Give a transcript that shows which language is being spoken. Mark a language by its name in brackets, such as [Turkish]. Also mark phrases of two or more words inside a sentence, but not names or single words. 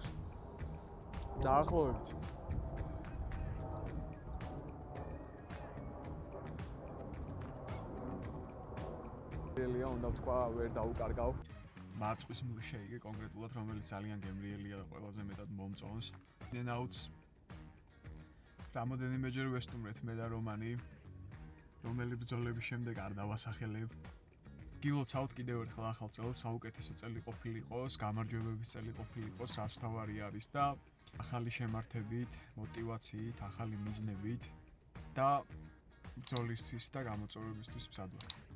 [Georgian] დაახლოებით. გემრიელია, უნდა ვთქვა, ვერ დაუკარგავ. მარწვის milkshake კონკრეტულად, რომელიც ძალიან გემრიელია და ყველაზე მეტად მომწონს. In-N-Out-ს რამოდენიმეჯერ ვესტუმრეთ მე და რომანი, რომელი ბრძოლების შემდეგ არ დავასახელებ. გილოცავთ კიდევ ერთხელ ახალ წელს, საუკეთესო წელი ყოფილიყოს, გამარჯვებების წელი ყოფილიყოს, რაც თავარი არის და ახალი შემართებით, мотивაციით, ახალი მიზნებით და ბრძოლისთვის და გამოწვევებისთვის მზადვართ.